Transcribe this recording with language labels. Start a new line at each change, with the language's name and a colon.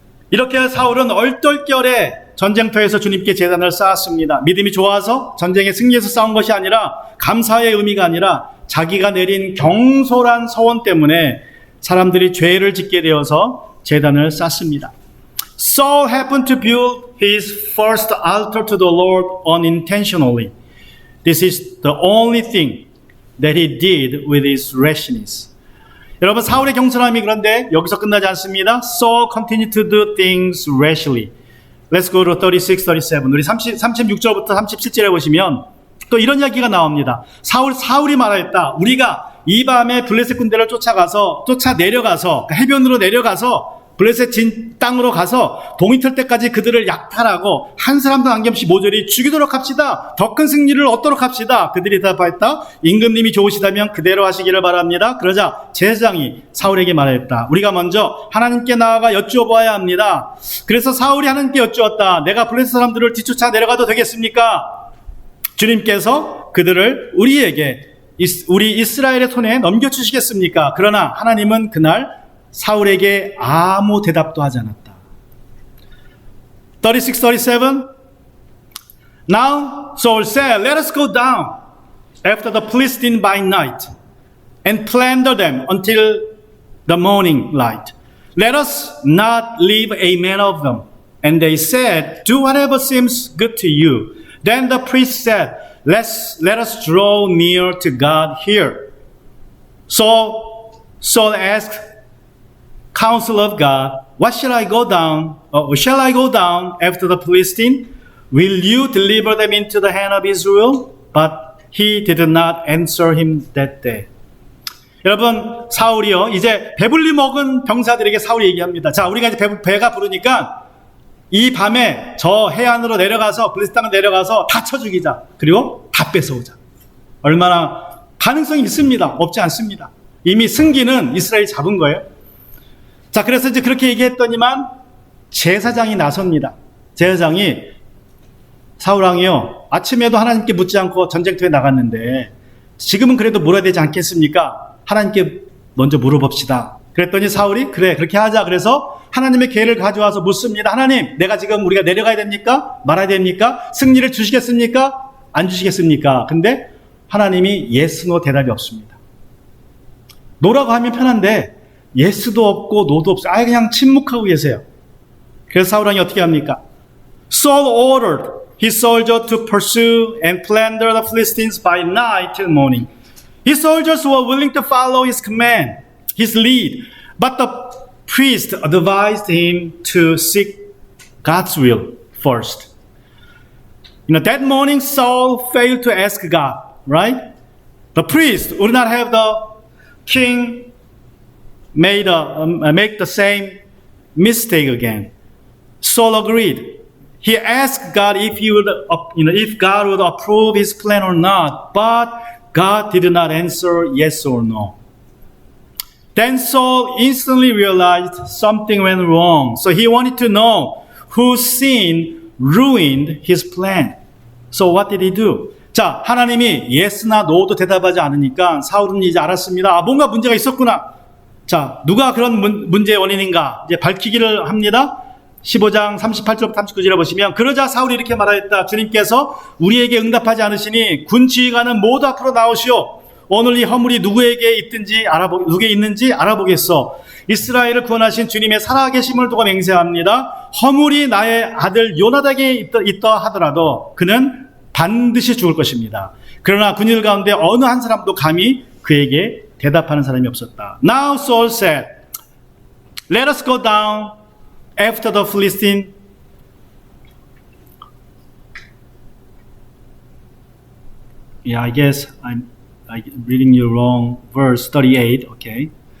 Korean: 이렇게 사울은 얼떨결에 전쟁터에서 주님께 제단을 쌓았습니다. 믿음이 좋아서 전쟁에 승리해서 싸운 것이 아니라 감사의 의미가 아니라 자기가 내린 경솔한 서원 때문에 사람들이 죄를 짓게 되어서 제단을 쌓습니다.
English: Saul happened to build his first altar to the Lord unintentionally. This is the only thing that he did with his rashness.
Korean: 여러분, 사울의 경솔함이 그런데 여기서 끝나지 않습니다.
English: Saul continued to do things rashly. Let's go to 36, 37.
Korean: 우리 36절부터 37절에 보시면 또 이런 이야기가 나옵니다. 사울이 말하였다. 우리가 이 밤에 블레셋 군대를 쫓아내려가서 해변으로 내려가서 블레셋 진 땅으로 가서 동이 틀 때까지 그들을 약탈하고 한 사람도 남김없이 모조리 죽이도록 합시다. 더 큰 승리를 얻도록 합시다. 그들이 대답하였다. 임금님이 좋으시다면 그대로 하시기를 바랍니다. 그러자 제사장이 사울에게 말했다. 우리가 먼저 하나님께 나아가 여쭈어보아야 합니다. 그래서 사울이 하나님께 여쭈었다. 내가 블레셋 사람들을 뒤쫓아 내려가도 되겠습니까? 주님께서 그들을 우리 이스라엘의 손에 넘겨주시겠습니까? 그러나 하나님은 그날 사울에게 아무 대답도 하지 않았다.
English: 36, 37 Now Saul said, Let us go down after the Philistines by night and plunder them until the morning light. Let us not leave a man of them. And they said, Do whatever seems good to you. Then the priest said, Let us draw near to God here. So Saul asked counsel of God, What shall I go down? Shall I go down after the Philistine? Will you deliver them into the hand of Israel? But he did not answer him that day.
Korean: 여러분, 사울이요, 이제 배불리 먹은 병사들에게 사울이 얘기합니다. 자, 우리가 이제 배가 부르니까 이 밤에 저 해안으로 내려가서 블레셋 땅을 내려가서 다 쳐 죽이자. 그리고 다 뺏어오자. 얼마나 가능성이 있습니다. 없지 않습니다. 이미 승기는 이스라엘이 잡은 거예요. 자, 그래서 이제 그렇게 얘기했더니만 제사장이 나섭니다. 제사장이 사울왕이요, 아침에도 하나님께 묻지 않고 전쟁터에 나갔는데 지금은 그래도 물어야 되지 않겠습니까? 하나님께 먼저 물어봅시다. 그랬더니 사울이 그래, 그렇게 하자. 그래서 하나님의 계획을 가져와서 묻습니다. 하나님, 내가 지금 우리가 내려가야 됩니까? 말아야 됩니까? 승리를 주시겠습니까? 안 주시겠습니까? 근데 하나님이 yes, no 대답이 없습니다. 노라고 하면 편한데 예스도 없고 노도 없어요. 아예 그냥 침묵하고 계세요. 그래서 사울왕이 어떻게 합니까?
English: Saul ordered his soldiers to pursue and plunder the Philistines by night till morning. His soldiers were willing to follow his command, his lead, but the priest advised him to seek God's will first. That morning Saul failed to ask God, right? The priest would not have the king make the same mistake again. Saul agreed. He asked God if God would approve his plan or not, but God did not answer yes or no. Then Saul instantly realized something went wrong. So he wanted to know whose sin ruined his plan. So what did he do?
Korean: 자, 하나님이 yes나 no도 대답하지 않으니까 사울은 이제 알았습니다. 뭔가 문제가 있었구나. 자, 누가 그런 문제의 원인인가? 이제 밝히기를 합니다. 15장 38절 39절에 보시면 그러자 사울이 이렇게 말하였다. 주님께서 우리에게 응답하지 않으시니 군 지휘관은 모두 앞으로 나오시오. 오늘 이 허물이 누구에게 있는지 알아보겠소. 이스라엘을 구원하신 주님의 살아계심을 두고 맹세합니다. 허물이 나의 아들 요나닥에 있다 하더라도 그는 반드시 죽을 것입니다. 그러나 군인들 가운데 어느 한 사람도 감히 그에게 대답하는 사람이 없었다.
English: Now Saul said, Let us go down after the Philistine. Yeah, I guess I'm reading you wrong. Verse 38, okay.